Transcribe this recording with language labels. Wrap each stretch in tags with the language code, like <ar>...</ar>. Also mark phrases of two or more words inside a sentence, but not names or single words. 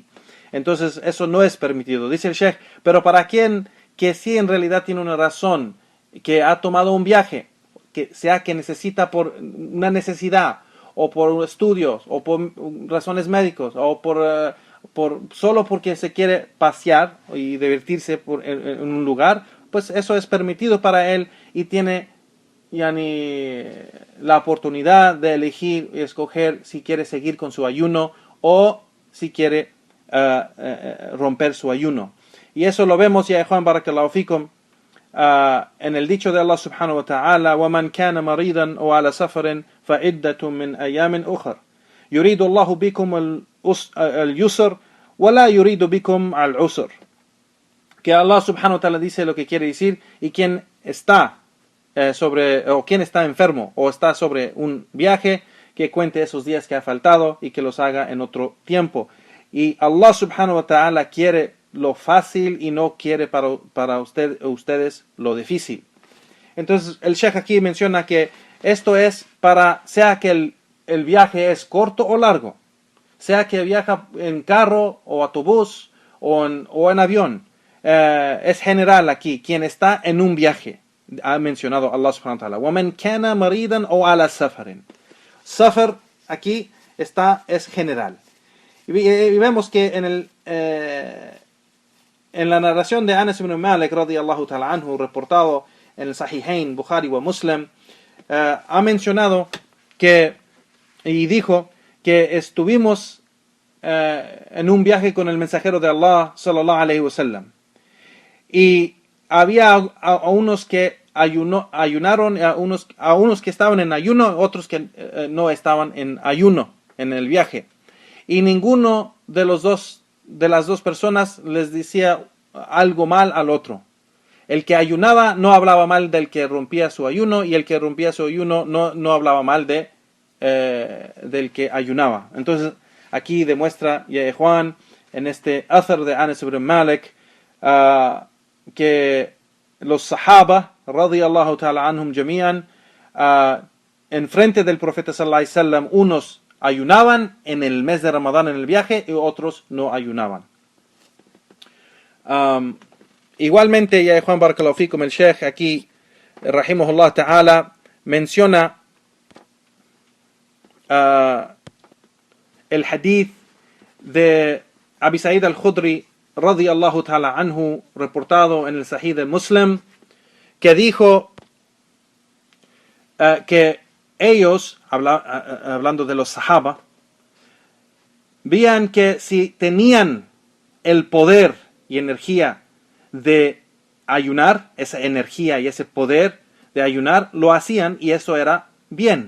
<es>Entonces eso no es permitido. Dice el Sheikh, pero para quien que sí en realidad tiene una razón, que ha tomado un viaje, que sea que necesita por una necesidad, o por estudios, o por razones médicos, o solo porque se quiere pasear y divertirse en un lugar, pues eso es permitido para él, y tiene la oportunidad de elegir y escoger si quiere seguir con su ayuno o si quiere romper su ayuno. Y eso lo vemos, ya Juan,</es> <ar>بارك الله فيكم,</ar> <es>en el dicho de Allah</es> <ar>سبحانه وتعالى: وَمَنْ كَانَ مَرِيضًا أَوْ عَلَى سَفَرٍ فَعِدَّةٌ مِنْ أَيَّامٍ أُخَرٍ يُرِيدُ اللَّهُ بِكُمُ الْيُسْرَ وَلَا يُرِيدُ بِكُمْ الْعُسْرَ.</ar> <es>Que Allah</es> <ar>سبحانه وتعالى</ar> <es>dice lo que quiere decir, y quien está quien está enfermo o está sobre un viaje, que cuente esos días que ha faltado y que los haga en otro tiempo. Y Allah</es> <ar>سبحانه وتعالى</ar> <es>quiere lo fácil y no quiere para ustedes lo difícil. Entonces el Sheikh aquí menciona que esto es para, sea que el viaje es corto o largo, sea que viaja en carro o autobús o en avión, es general aquí, quien está en un viaje. Ha mencionado Allah</es> <ar>سبحانه وتعالى: وَمَنْ كَانَ مَرِيضًا أَوْ عَلَى سَفَرٍ.</ar> <es>Safar aquí es general. Y vemos que en la narración de Anas ibn Malik</es> <ar>رضي الله تعالى عنه,</ar> <es>reportado en el Sahihain, Bukhari wa Muslim, ha mencionado y dijo que estuvimos en un viaje con el mensajero de Allah</es> <ar>صلى الله عليه وسلم,</ar> <es>y había a unos que ayunaron, a unos que estaban en ayuno, otros que no estaban en ayuno en el viaje, y ninguno de las dos personas les decía algo mal al otro. El que ayunaba no hablaba mal del que rompía su ayuno, y el que rompía su ayuno no hablaba mal del que ayunaba. Entonces, aquí demuestra Juan en este athar de Anas ibn Malik que los sahaba,</es> <ar>رضي الله تعالى عنهم جميعا,</ar> <es>en frente del profeta</es> <ar>صلى الله عليه وسلم,</ar> <es>unos ayunaban en el mes de Ramadán en el viaje y otros no ayunaban. Igualmente, ya Juan</es> <ar>بارك الله فيكم,</ar> <es>el Sheikh aquí,</es> <ar>رحمه الله تعالى,</ar> <es>menciona el hadith de Abi Sa'id al-Khudri</es> <ar>رضي الله تعالى عنه,</ar> <es>reportado en el Sahih de Muslim, que dijo que ellos, hablando de los sahaba, veían que si tenían el poder y energía de ayunar, esa energía y ese poder de ayunar, lo hacían y eso era bien.</es>